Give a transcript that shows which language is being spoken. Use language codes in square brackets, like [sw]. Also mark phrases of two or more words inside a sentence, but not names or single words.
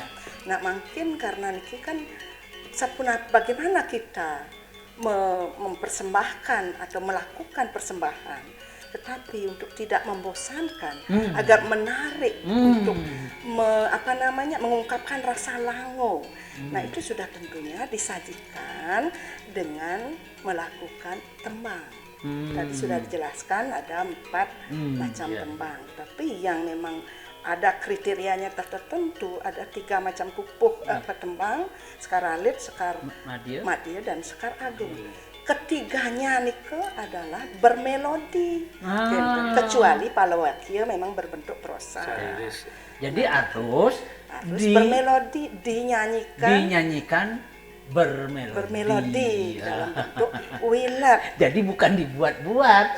[id] Nah mungkin karena niki kan bagaimana kita mempersembahkan atau melakukan persembahan, tetapi untuk tidak membosankan, agar menarik untuk mengungkapkan rasa lango. Nah itu sudah tentunya disajikan dengan melakukan tembang. Tadi sudah dijelaskan ada 4 macam tembang, tapi yang memang ada kriterianya tertentu, ada 3 macam pupuh tembang, sekar alit, sekar madya, dan sekar agung. Ketiganya nika adalah bermelodi, kecuali palawakya memang berbentuk prosa. Jadi harus bermelodi, dinyanyikan bermelodi. dalam bentuk wilat. Jadi bukan dibuat-buat,